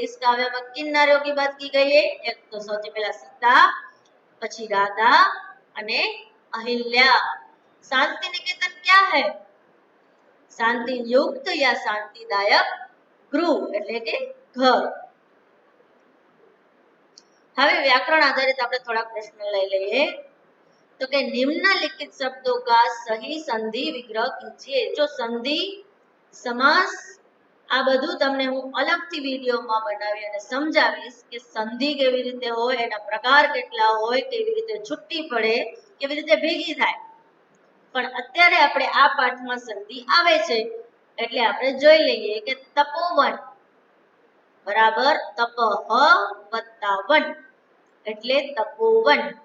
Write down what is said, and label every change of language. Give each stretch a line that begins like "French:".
Hindi: इस काव्य में किन नारियों की बात की गई है? एक तो સૌથી પહેલા सीता, પછી राधा અને अहिल्या। शांति निकेतन क्या है? शांति युक्त या शांतिदायक गृह એટલે કે ઘર।
Gujarati: હવે व्याकरण आधारित આપણે થોડા પ્રશ્નો લઈ લઈએ।
Hindi: तो કે निम्नलिखित शब्दों का सही संधि विग्रह कीजिए।
Gujarati: जो संधि समास આ બધું તમને હું અલગથી વિડીયોમાં બનાવી અને સમજાવીશ કે સંધિ કેવી રીતે હોય, એના પ્રકાર કેટલા હોય, કેવી રીતે છૂટી પડે, કેવી રીતે ભેગી થાય। પણ અત્યારે આપણે આ પાઠમાં સંધિ આવે છે એટલે આપણે જોઈ લઈએ કે તપોવન બરાબર તપઃ વત્તા વન એટલે તપોવન।